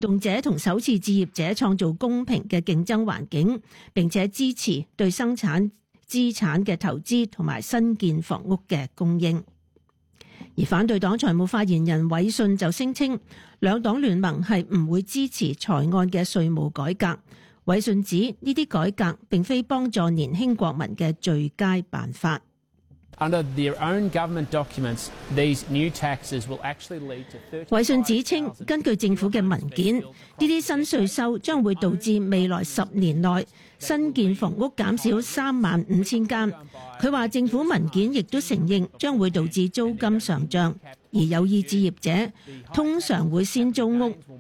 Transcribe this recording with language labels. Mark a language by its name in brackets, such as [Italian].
[Chinese] 用者同首次置业者创造公平的竞争环境，并且支持对生产资产的投资和新建房屋的供应。而反对党财务发言人韦信就声称，两党联盟是不会支持财案的税务改革。韦信指这些改革并非帮助年轻国民的最佳办法。 [English] Under their own government documents, these new taxes will actually lead to 35,000. [Chinese] 韦信指称，根据政府的文件，这些新税收将会导致未来十年内新建房屋减少35,000间。他说政府文件亦都承认将会导致租金上涨，而有意置业者通常会先租屋。